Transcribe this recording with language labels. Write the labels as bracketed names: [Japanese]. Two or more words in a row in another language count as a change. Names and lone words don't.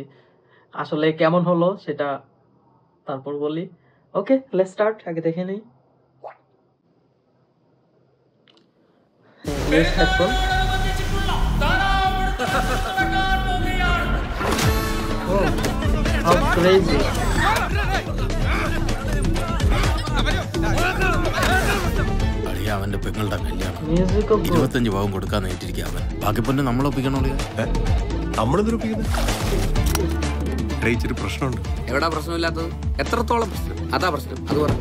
[Bangla] আসলে কেমন হলো সেটা তারপর বলি। [English] Okay, let's start. [Bangla] আগে দেখে নেই। [English] Use headphone. Oh how crazy. [Malayalam] അവന്റെ പെങ്ങളുടെ കല്യാണം [English] Music off [Malayalam] 25 പാവം കൊടുക്കാൻ നേരിട്ടിരിക്കുക അവൻ. ബാക്കി പിന്നെ നമ്മളൊപ്പിക്കണോ? ഇച്ചിരി പ്രശ്നമുണ്ട്. എവിടാ പ്രശ്നമില്ലാത്തത്? എത്രത്തോളം പ്രശ്നം? അതാ പ്രശ്നം. അത് പറഞ്ഞു